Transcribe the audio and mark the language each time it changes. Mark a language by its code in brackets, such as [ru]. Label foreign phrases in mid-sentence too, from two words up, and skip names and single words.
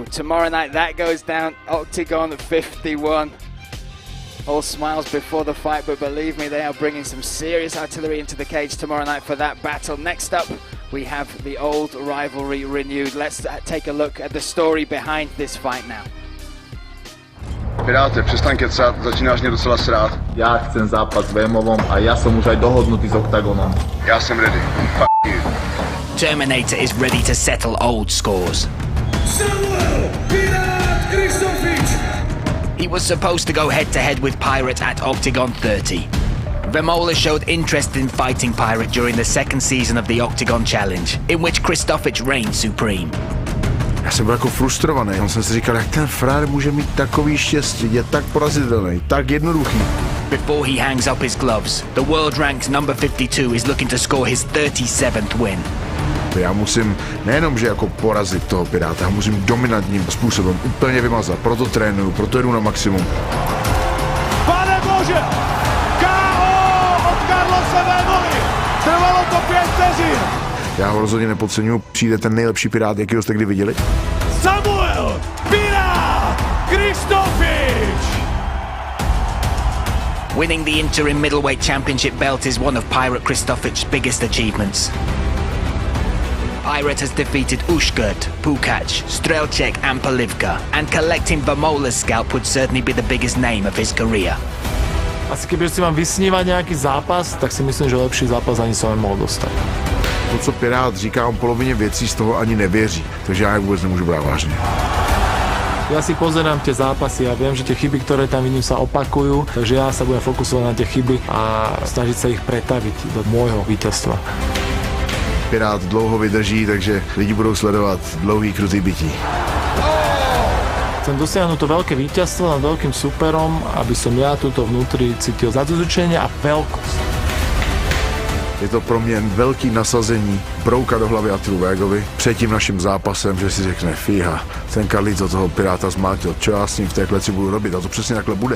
[en] Tomorrow night, that goes down. OKTAGON 51. All smiles before the fight, but believe me, they are bringing some serious artillery into the cage tomorrow night for that battle. Next up, we have the old rivalry renewed. Let's take a look at the story behind this fight now. [cs] Piráte, přestaň kecat, začínáš mě docela srát. [sk] Ja chcem zápas s Vémovom a ja som už aj dohodnutý s OKTAGONom. [cs] Já jsem ready. [en] Fuck you. Terminator is ready to settle old scores. He was supposed to go head-to-head with Pirate at OKTAGON 30. Vemola showed interest in fighting Pirate during the second season of the Octagon Challenge, in which Kristofic reigned supreme. [cs] Já jsem byl jako frustrovaný. Já jsem si říkal, jak ten frér může mít takový štěstí, je tak porazitelný, tak jednoduchý. [en] Before he hangs up his gloves, the world-ranked number 52 is looking to score his 37th win. [cs] Já musím nejenom, že jako porazit toho Piráta, já musím dominantním způsobem úplně vymazat. Proto trénuju, proto jdu na maximum. Pane Bože! KO od Carlose Vémoly! Trvalo to 5 vteřin! Já ho rozhodně nepodceňuji. Přijde ten nejlepší Pirát, jakýho jste kdy viděli. Samuel Pirát Kristofic! [en] Winning the interim middleweight championship belt is one of Pirate Kristofic's biggest achievements. Pirate has defeated Ushkurt, Pukac, Strelček and Polivka, and collecting Vemola's scalp would certainly be the biggest name of his career. [sk] Asi keď si mám vysnívať nejaký zápas, tak si myslím, že lepší zápas ani som nemohol dostať. [cs] To, co Pirát říká, on polovině věcí z toho ani nevěří, takže já je vůbec nemůžu brát vážně. [sk] Ja si pozerám tie zápasy a viem, že tie chyby, ktoré tam vidím, sa opakujú, takže ja sa budem fokusovať na tie chyby a snažiť sa ich pretaviť do môjho víťazstva. [cs] Pirát dlouho vydrží, takže lidi budou sledovat dlouhý krutý bytí. [sk] Chcem dosiahnuť to veľké víťazstvo nad veľkým superom, aby som ja tuto vnútri cítil zadozučenie a veľkosť. [cs] Je to pro mě velký nasazení brouka do hlavy Attilu Végovi před tím naším zápasem, že si řekne fíha, ten Carlito toho Piráta zmátil, čo já s ním v té kleci budu robit a to přesně takhle bude.